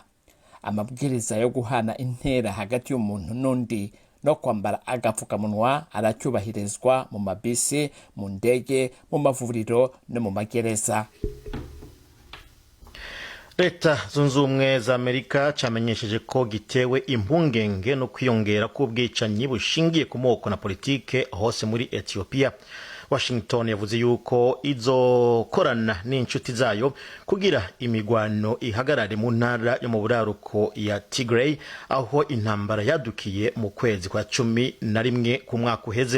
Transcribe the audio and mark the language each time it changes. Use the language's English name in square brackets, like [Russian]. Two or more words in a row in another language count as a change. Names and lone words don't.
[Kinyarwanda] Amabwiriza yo guhana intera hagati y'umuntu n'undi no kwambara agapfukamunwa aracyubahirizwa mu mabisi, mu ndege, mu mavuriro no mu magereza. [Rundi] Leta Zunze Ubumwe za Amerika camenyesheje ko gitewe impungenge no kwiyongera k'ubwicanyi bushingiye ku moko na politike hose muri Ethiopia. Washington yavuze yuko izokorana n'inshuti zayo kugira imigwano ihagarare mu ntara yo mu buraruko ya Tigray, aho intambara yadukiye mu kwezi kwa 11 ku mwaka uheze.